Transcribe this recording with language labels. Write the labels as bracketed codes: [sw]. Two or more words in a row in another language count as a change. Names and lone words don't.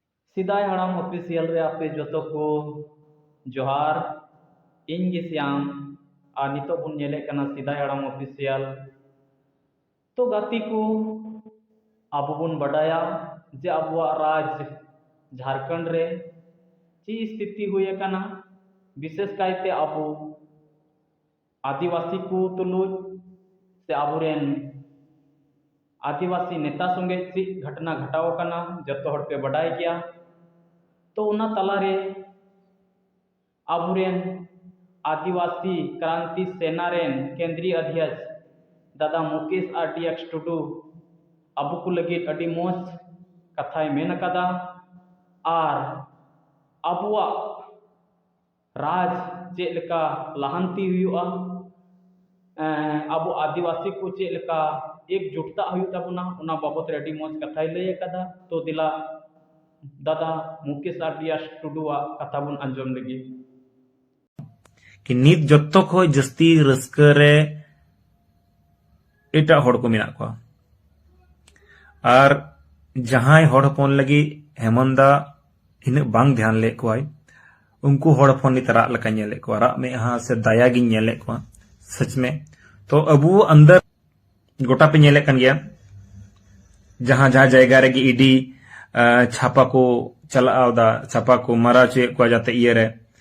[sat] सिदाय हड़ाम ऑफिशियल रे आपे जोतो को जोहार इन गे श्याम आ नितो बुन नेले कना सिदाय हड़ाम ऑफिशियल तो गाती को आबो बुन बडाया जे आबुआ राज झारखंड रे ची स्थिति हुए कना विशेष कायते आबो आदिवासी को तुलुज से आबोरेन आदिवासी नेता संगे ची घटना घटाव कना जतो हड़ पे बडाय गया तो उना तलारे आबोरेन आदिवासी क्रांति सेना रेन केंद्रीय अध्यक्ष दादा मुकेश आरडीएक्स टुडू आबो को लगित अडी मोज कथाय मेन कदा आर आबुआ राज चेलका लहांती हुआ आबो आदिवासी को चेलका एकजुटता हुई तबना उना बाबत रे अडी मोज कथाय लय कदा तो दिला दादा मुकेश आरडीएक्स टुडूआ कथा बुन अंजम लगी कि नित जत्तो खो जस्ती रस्का रे एटा हड़ को मेना को [hi] और जहां [sat] हड़ हपन लगी हेमंदा इन बांग ध्यान ले को उनको हड़ हपन नित राग लका नेले को राग में हाँ से दया गी नेले को [hi] सच में [sat] तो अबू अंदर गोटा पे नेले कन गया [hi] जहां जहां [sat] जायगा रे ईडी छापा को चला छापा को मारा चे को जाते ये रे